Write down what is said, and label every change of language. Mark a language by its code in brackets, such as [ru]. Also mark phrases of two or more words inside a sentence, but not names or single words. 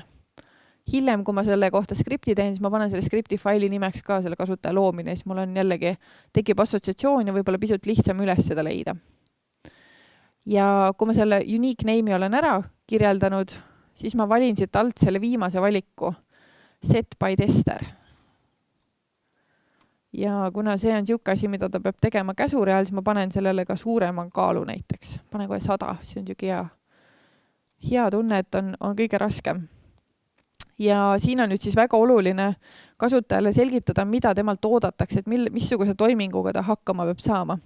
[et] Hiljem, kui ma selle kohta skripti teen, siis ma panen selle skripti faili nimeks ka selle kasutaja loomine, siis mul on jällegi tekib assotsiatsioon ja võib-olla pisut lihtsam üles seda leida. Ja kui ma selle [en] unique name'i [et] olen ära kirjeldanud, siis ma valin siit alt selle viimase valiku, [en] set by tester. [et] Ja kuna see on siuke asi, mida ta peab tegema käsureal, siis ma panen sellele ka suurema kaalu näiteks. Panen kohe 100, see on siuke hea tunne, et on kõige raskem. Ja siin on nüüd siis väga oluline kasutajale selgitada, mida temalt oodatakse, et missuguse toiminguga ta hakkama peab saama.